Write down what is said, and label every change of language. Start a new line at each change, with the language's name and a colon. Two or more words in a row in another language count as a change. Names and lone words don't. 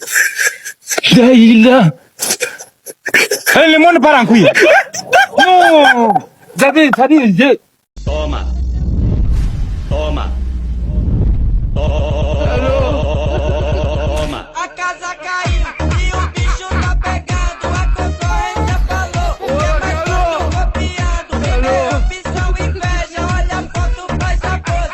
French: Là. Le monde part en couille. Non. Ça dit,
Portuguese: Toma. Toma. Toma. A casa caiu e o bicho tá pegando. A concorrência falou que é mais fácil copiando. É opção, inveja, olha a foto, faz a pose.